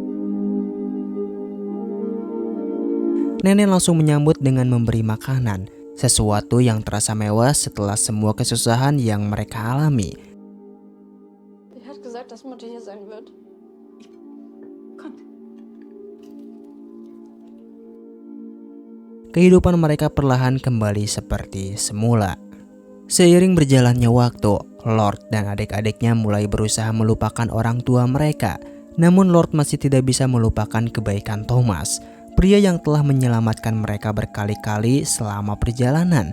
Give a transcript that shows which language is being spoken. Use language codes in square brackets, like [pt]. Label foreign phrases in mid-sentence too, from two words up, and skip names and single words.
[id] Nenek langsung menyambut dengan memberi makanan. sesuatu yang terasa mewah setelah semua kesusahan yang mereka alami. [de] Wer hat gesagt, dass Mutter hier sein wird? [id] Kehidupan mereka perlahan kembali seperti semula. Seiring berjalannya waktu, Lord dan adik-adiknya mulai berusaha melupakan orang tua mereka. Namun Lord masih tidak bisa melupakan kebaikan Thomas, pria yang telah menyelamatkan mereka berkali-kali selama perjalanan.